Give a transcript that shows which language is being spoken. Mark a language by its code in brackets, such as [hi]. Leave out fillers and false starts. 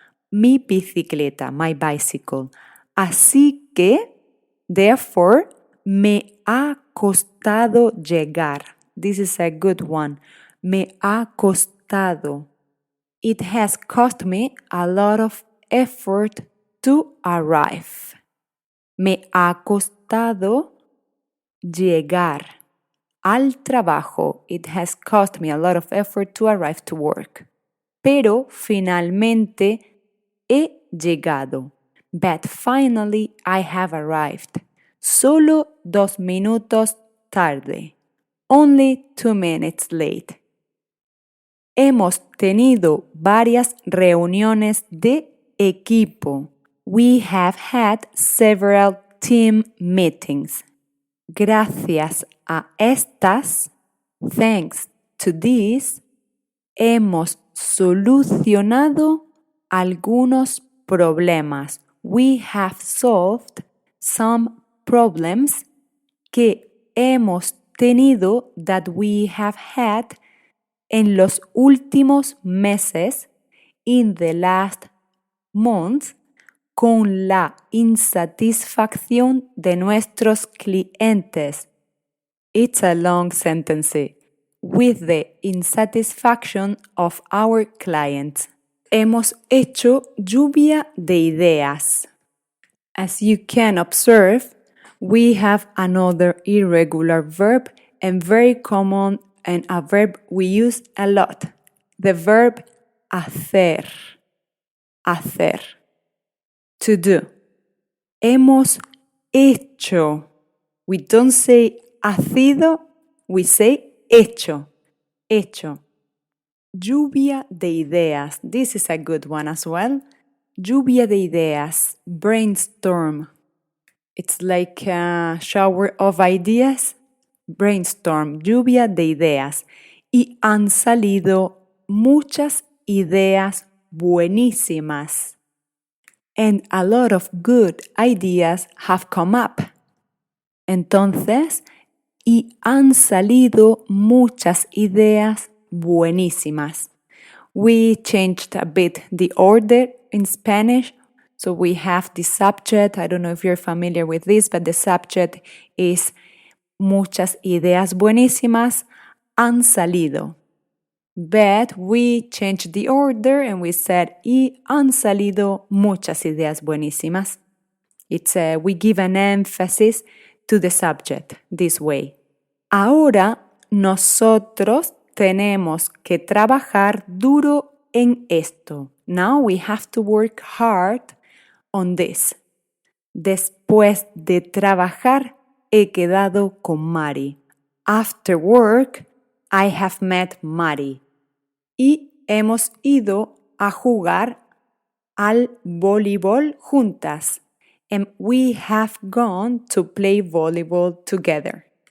[es] Mi bicicleta, [en] my bicycle. [es] Así que, [en] therefore, [es] me ha costado llegar. [en] This is a good one. [es] Me ha costado. [en] It has cost me a lot of effort to arrive. [es] Me ha costado llegar al trabajo. [en] It has cost me a lot of effort to arrive to work. [es] Pero finalmente he llegado. [en] But finally I have arrived. [es] Solo 2 minutos tarde. [en] Only 2 minutes late. [es] Hemos tenido varias reuniones de equipo. [en] We have had several team meetings. [es] Gracias a estas, [en] thanks to these, [es] hemos solucionado algunos problemas. [en] We have solved some problems [es] que hemos tenido [en] that we have had [es] en los últimos meses, [en] in the last months, [es] con la insatisfacción de nuestros clientes. [en] It's a long sentence. With the insatisfaction of our clients. [es] Hemos hecho lluvia de ideas. [en] As you can observe, we have another irregular verb and very common and a verb we use a lot. The verb hacer. Hacer. To do. Hemos hecho. We don't say hacido, we say hecho. Hecho. [es] Lluvia de ideas. [en] This is a good one as well. [es] Lluvia de ideas. [en] Brainstorm. It's like a shower of ideas. Brainstorm. [es] Lluvia de ideas. Y han salido muchas ideas buenísimas. [en] And a lot of good ideas have come up. [es] Entonces, y han salido muchas ideas buenísimas. [en] We changed a bit the order in Spanish. So we have the subject. I don't know if you're familiar with this, but the subject is [es] muchas ideas buenísimas han salido. [en] But we changed the order and we said, [es] y han salido muchas ideas buenísimas. [en] We give an emphasis to the subject this way. [es] Ahora nosotros tenemos que trabajar duro en esto. [en] Now we have to work hard on this. [es] Después Después de trabajar, he quedado con Mari. [en] After work, I have met Mari. [es] Y hemos ido a jugar al voleibol juntas. [en] And we have gone to play volleyball together.